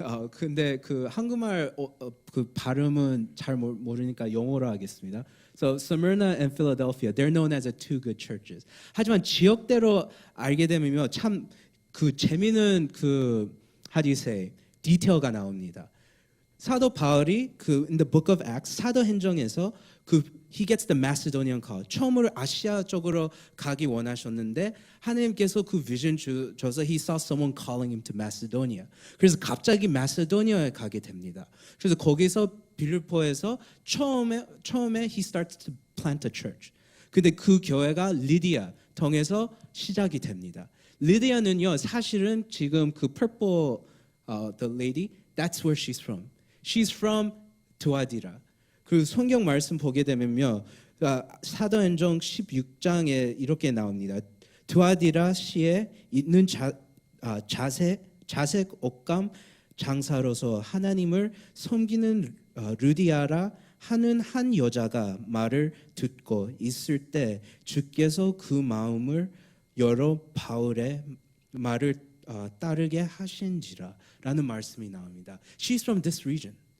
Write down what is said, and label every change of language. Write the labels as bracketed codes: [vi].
[ko] 근데 그 한국말 그 발음은 잘 모르니까 영어로 하겠습니다. [en] So Smyrna and Philadelphia, they're known as the two good churches. [ko] 하지만 지역대로 알게 되면 참 그 재미있는 [en] how do you say [ko] 디테일가 나옵니다. 사도 바울이 [en] in the book of Acts [ko] 사도행전에서 [en] he gets the Macedonian call. [ko] 처음으로 아시아 쪽으로 가기 원하셨는데 하나님께서 그 비전 줘서 [en] he saw someone calling him to Macedonia. [ko] 그래서 갑자기 마세도니아에 가게 됩니다. 그래서 거기서 빌립보에서 처음에 [en] he starts to plant a church. [ko] 근데 그 교회가 리디아 통해서 시작이 됩니다. 리디아는요 사실은 지금 그 [en] purple the lady that's where she's from. She's from [ko] 두아디라. 그 성경 말씀 보게 되면요 사도행전 16장에 이렇게 나옵니다. 드와디라시에 있는 자색 옷감 장사로서 하나님을 섬기는 르디아라 하는 한 여자가 말을 듣고 있을 때 주께서 그 마음을 열어 바울의 말을 따르게 하신지라라는 말씀이 나옵니다. [en] She's from this region.